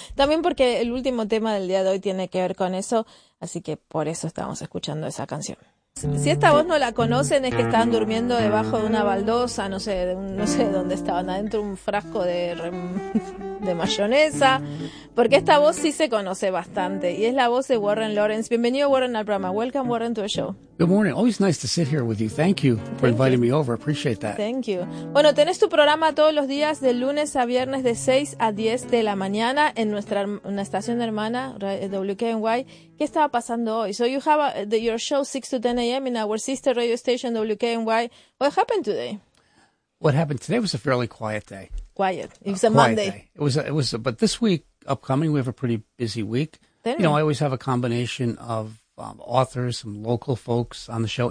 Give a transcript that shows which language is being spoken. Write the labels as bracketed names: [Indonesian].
[Spanish] También porque el último tema del día de hoy tiene que ver con eso, así que por eso estamos escuchando esa canción. Si esta voz no la conocen, es que estaban durmiendo debajo de una baldosa, no sé dónde estaban, adentro un frasco de mayonesa, porque esta voz sí se conoce bastante y es la voz de Warren Lawrence. Bienvenido, Warren, al programa. [English] Welcome, Warren, to the show. Good morning. Always nice to sit here with you. Thank you for inviting me over. Appreciate that. Thank you. [Spanish] Bueno, tenés tu programa todos los días de lunes a viernes de 6 a 10 de la mañana en una estación hermana, WKNY. ¿Qué estaba pasando hoy? [English] So you have your show 6 to 10 a.m. in our sister radio station WKNY. What happened today? What happened today was a fairly quiet day. Quiet. It was a Monday. Day. But this week upcoming, we have a pretty busy week. I always have a combination of authors, some local folks on the show.